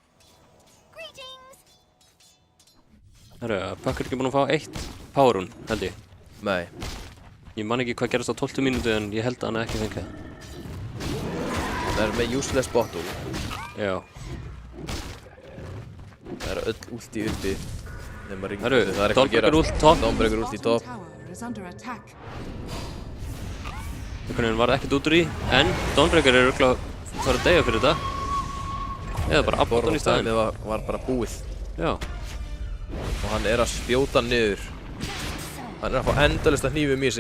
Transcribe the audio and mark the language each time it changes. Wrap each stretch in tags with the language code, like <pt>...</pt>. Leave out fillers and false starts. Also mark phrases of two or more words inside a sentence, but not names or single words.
<is>herru, Puck er ekki búin að fá 1 power rune, held ég. Nei, Ég man ekki hvað gerast á 12 mínútu en ég held að hann ekki fengið. það er með</is> <en>useless bottle.</en> <is>Já. Það er öll ulti uppi. Nema ring. Herru, Það er eitthvað að gera. Dawnbreaker ult topp. Dawnbreaker ult í topp.</is> <en>Tower is under attack.</en> <is>Einhvern veginn var það ekkert út úr í, en Dawnbreaker er örugglega farið að deyja fyrir þetta. Eða bara Abaddon í staðinn. Borðastæðið var bara búið. Já. Og hann er að spjóta niður. Hann er að fá endalaust að hnífum í sig.</is>